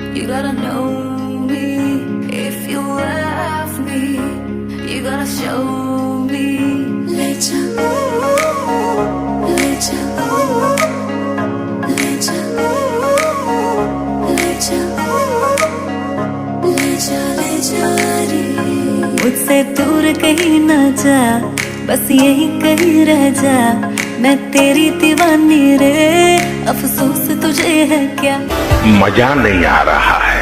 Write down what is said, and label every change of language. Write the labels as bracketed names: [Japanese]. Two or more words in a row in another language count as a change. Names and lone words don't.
[English] gotta know me. If you love me, you gotta show me. [Hindi] Let जा, let जा, let जा, let जा, ले जा, ले जा रे। मुझसे दूर कहीं ना जा, बस यही कहीं रह जा। मैं तेरी दीवानी रे, अफसोस तुझे है क्या? मजा नहीं आ रहा है।